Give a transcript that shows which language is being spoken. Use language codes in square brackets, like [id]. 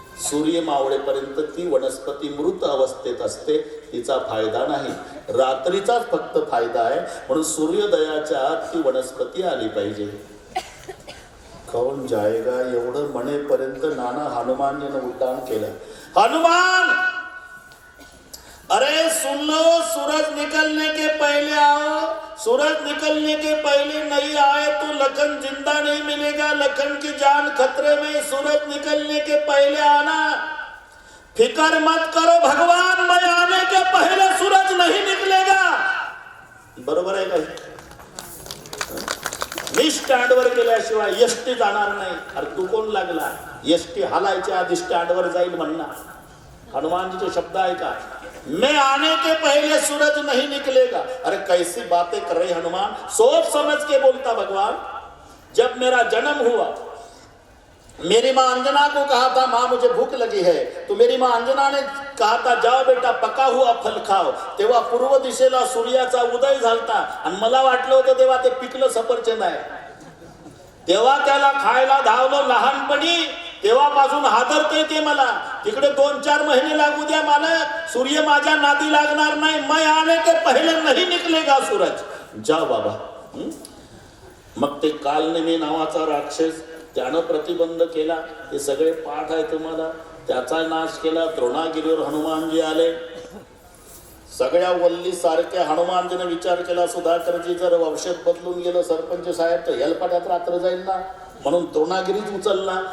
[mr] सूर्य मावळेपर्यंत ती वनस्पती मृत अवस्थेत असते, तिचा फायदा नाही. रात्रीचाच फक्त फायदा आहे. म्हणून सूर्योदयाच्या आत ती वनस्पती आली पाहिजे. [hi] कौन जाएगा [mr] एवढं म्हणेपर्यंत नाना हनुमानजीनं उड्डाण केलं. [hi] हनुमान अरे सुन लो, सूरज निकलने के पहले आओ. सूरज निकलने के पहले नहीं आए तो लखन जिंदा नहीं मिलेगा. लखन की जान खतरे में. सूरज निकलने के पहले आना. फिकर मत करो भगवान, मैं आने के पहले सूरज नहीं निकलेगा. [mr] बरोबर आहे का? मी स्टँडवर गेल्याशिवाय एसटी जाणार नाही. अरे तू कोण लागला? एसटी हालायच्या आधी स्टँडवर जाईल म्हणणार. हनुमानजीचे शब्द आहे का? [hi] मैं आने के पहले सूरज नहीं निकलेगा. अरे कैसी बातें कर रहे हनुमान, सोच समझ के बोलता भगवान. जब मेरा जन्म हुआ, मेरी माँ अंजना को कहा था माँ मुझे भूख लगी है, तो मेरी माँ अंजना ने कहा था जाओ बेटा पका हुआ फल खाओ. [mr] तेव्हा पूर्व दिशेला सूर्याचा उदय झालता आणि मला वाटलं होतं तेव्हा ते पिकलं सफरचंद आहे. तेव्हा त्याला खायला धावलो लहानपणी. तेव्हापासून हादरते ते मला. तिकडे 2-4 महिने लागू द्या मालक, सूर्य माझ्या नादी लागणार नाही. [hi] मैं आने के पहले नहीं निकलेगा सूरज. [mr] जा बाबा. मग ते कालनेमी नावाचा राक्षस त्यानं प्रतिबंध केला. ते सगळे पाठ आहे तुम्हाला. त्याचा नाश केला. द्रोणागिरीवर हनुमानजी आले. सगळ्या वल्ली सारख्या हनुमानजीने विचार केला, सुधाकरजी जर औषध बदलून गेलं सरपंच साहेब तर हेलपाट्यात रात्र जाईल ना, म्हणून द्रोणागिरीच उचलला.